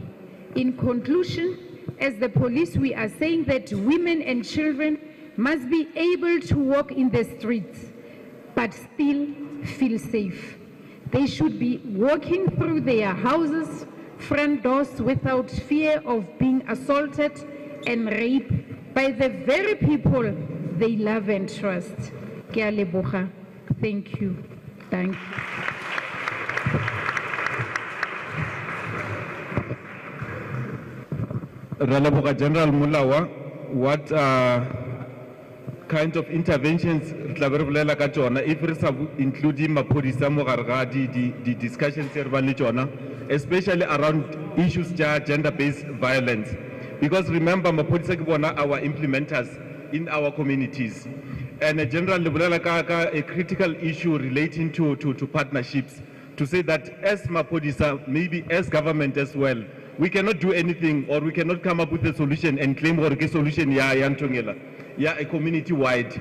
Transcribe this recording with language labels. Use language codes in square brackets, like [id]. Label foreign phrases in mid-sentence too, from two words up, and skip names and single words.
[en] In conclusion, as the police, we are saying that women and children must be able to walk in the streets, but still feel safe. They should be walking through their houses, front doors without fear of being assaulted and raped by the very people they love and trust. [tn] Ke a leboga. [en] Thank you. Thank you. Releboga General Mulawa, what kind of interventions if including [tn] maphodisa mo gare ga di [en] discussions especially around issues of gender-based violence, because remember [tn] maphodisa ke bona [en] our implementers in our communities, and a general a critical issue relating to partnerships, to say that as maphodisa, maybe as government as well, we cannot do anything, or we cannot come up with a solution and claim or a solution a community-wide.